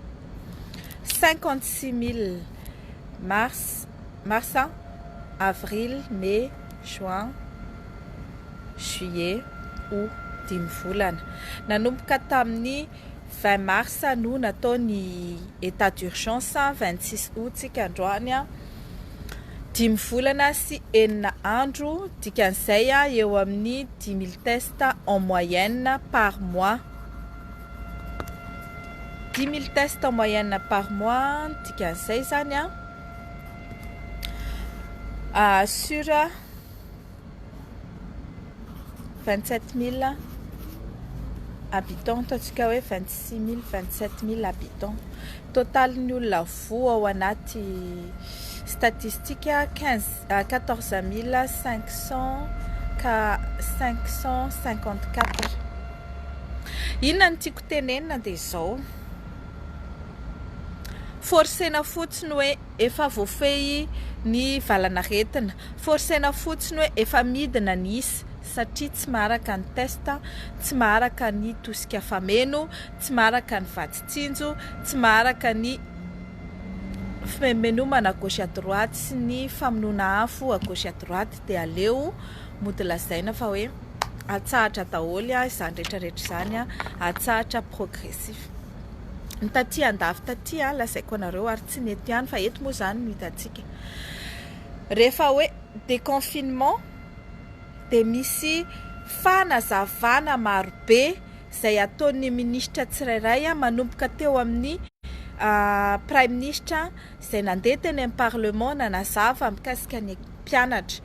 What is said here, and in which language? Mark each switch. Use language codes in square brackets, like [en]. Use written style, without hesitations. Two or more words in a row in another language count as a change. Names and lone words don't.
[fr] 56 000 marsa, avril, mai, juin, juillet, août, 5 volana. [mg] Nanomboka tamin'ny 20 marsa no natao ny [fr] état d'urgence, [mg] 26 août tsika androany 5 volana sy 4 andro. Dikan'izay eo amin'ny [fr] 10 000 tests en moyenne par mois. 10 000 tests en moyenne par mois. [mg] Dikan'izay zany [fr] sur 27 000 habitants, [mg] ataontsika hoe 26 000, 27 000 habitants. Total ny olona vo ao anaty statistika 14 554. Inona ny tiako tenenina dia izao. Forsena fotsiny hoe efa voafehy ny valanaretina. Forsena fotsiny hoe efa midina ny isa satria tsy maharaka ny testa, tsy maharaka ny tosika fameno, tsy maharaka ny vaditsinjo, tsy maharaka ny fimenomana [fr] à gauche à droite [mg] sy ny famonoana afo [fr] à gauche à droite [mg] dia aleo mody lazaina fa hoe atsahatra daholo izany rehetrarehetra izany atsahatra progressif. Ny taty andafy taty lazaiko anareo ary tsy nety ihany fa eto moa izany no hitantsika. Rehefa hoe déconfinement dia misy fanazavana marobe izay ataon'ny ministra tsirairay manomboka teo amin'ny [fr] prime ministre [mg] izay nandeha teny amin'ny parlement nanazava mikasika ny mpianatra.